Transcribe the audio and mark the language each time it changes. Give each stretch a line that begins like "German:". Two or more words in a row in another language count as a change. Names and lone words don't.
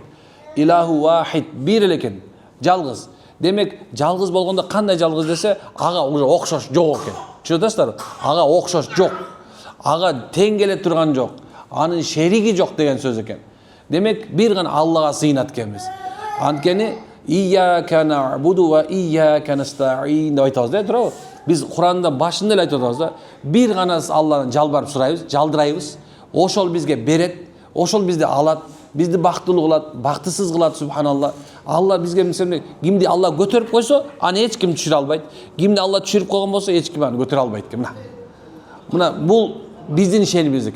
Arabic: إله واحد
Kyrgyz: бир эле экен, жалгыз. Демек, жалгыз болгондо кандай жалгыз десе, ага уже окшош жок экен. Түшүнүп атасыздарбы? Ага окшош жок. Ага тең келе турган жок. Анын шериги жок деген сөз экен. Демек, бир гана Аллага сыйынат экенбиз. Анткени
Arabic: إياك نعبد وإياك نستعين
Kyrgyz: деп айтабыз да, туурабы? Биз Куранда башында эле айтып атабыз да, бир гана Алладан жалбарып сурайбыз, жалдырайбыз. Ошол бизге берет, ошол бизди алат, бизди бактылуу кылат, бактысыз кылат, субханалла. Алла бизге мисалы кимди Алла көтөрүп койсо, аны эч ким түшүрө албайт. Кимди Алла түшүрүп койгон болсо, эч ким аны көтөрө албайт экен. Мына бул биздин ишенибиз экен.